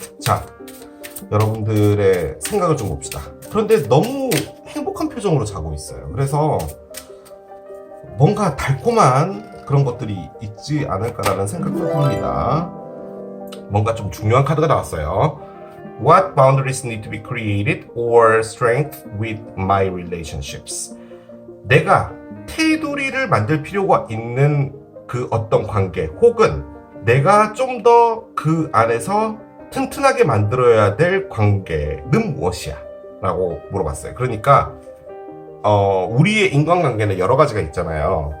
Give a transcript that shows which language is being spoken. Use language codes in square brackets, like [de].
[ko] 자, 여러분들의 생각을 좀 봅시다. 그런데 너무 행복한 표정으로 자고 있어요. 그래서 뭔가 달콤한 그런 것들이 있지 않을까라는 생각도 듭니다. 뭔가 좀 중요한 카드가 나왔어요. [en] What boundaries need to be created or strengthened with my relationships? [ko] 내가 테두리를 만들 필요가 있는 그 어떤 관계 혹은 내가 좀 더 그 안에서 튼튼하게 만들어야 될 관계는 무엇이야? 라고 물어봤어요. 그러니까 우리의 인간관계는 여러 가지가 있잖아요.